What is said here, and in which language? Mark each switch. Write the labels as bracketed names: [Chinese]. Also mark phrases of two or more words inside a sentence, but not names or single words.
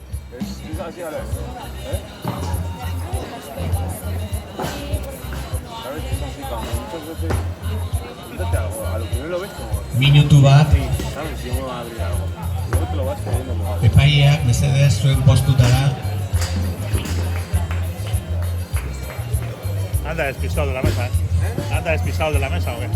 [Spanish] Es así ahora. ¿Sabes? Es así, cuando muchas veces quítate algo, a lo primero lo ves como... [Basque] Minutu bat, [Spanish] ¿Sabes? Si uno va a abrir algo. Luego te lo vas creyendo mejor. [Basque] epaileak mesedez zuen postutara. [Spanish] Anda despistado de la mesa, ¿eh? Anda despistado de la mesa, ¿o qué?